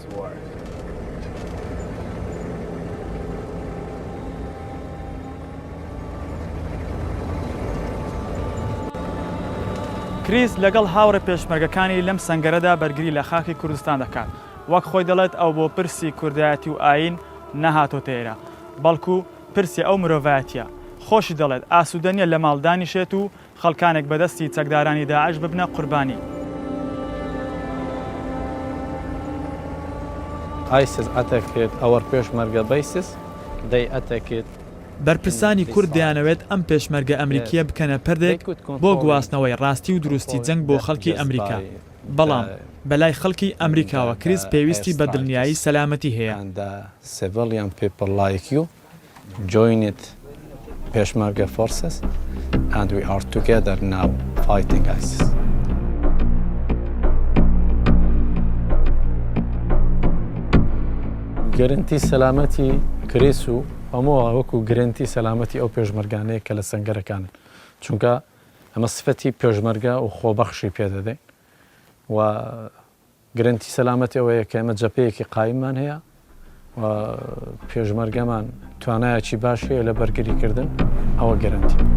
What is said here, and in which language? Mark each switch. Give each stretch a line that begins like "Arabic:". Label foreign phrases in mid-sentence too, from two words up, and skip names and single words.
Central Kurdish: کریس لەگەڵ هاوڕە پێشمەرگەکانی لەم سەنگەرەدا بەرگری لە خاکی کوردستان دەکات. وەک خۆی دەڵێت ئەو بۆ پرسی کوردایەتی و ئاین نەهاتۆتە ئێرە، بەڵکو پرسی ئەو مرۆڤایەتیە. خۆشی دەڵێت ئاسوودە نیە لە ماڵدانیشێت و خەڵکانێک بەدەستی چەکدارانی داعش ببنە قوربانی.
English: ISIS attacked our Peshmerga bases. They attacked
Central Kurdish: بەرپرسانی کورد دەیانەوێت ئەم پێشمەرگە ئەمریکیە بکەنە پەردێک بۆ گواستنەوەی ڕاستی و دروستی جەنگ بۆ خەڵکی ئەمریکا. بەڵام بەلای خەڵکی ئەمریکاوە کریس پێویستی بە دڵنیایی سەلامەتی هەیە.
English: and civilian people like you joined Peshmerga forces and we are together now fighting ISIS.
Central Kurdish: گەرنتی سەلامەتی کریس و هەموو وەکو گرنتی سەلامەتی ئەو پێشمەرگانەیە کە لە سەنگەرەکانن، چونکە ئەمە سفەتی پێشمەرگە و خۆبەخشی پێدەدەین و گرنتی سەلامەتی ئەوەیە کە ئێمە جەپەیەکی قایممان هەیە و پێشمەرگەمان توانایەکی باش هەیە لە بەرگریکردن ئەوە گەرنتی.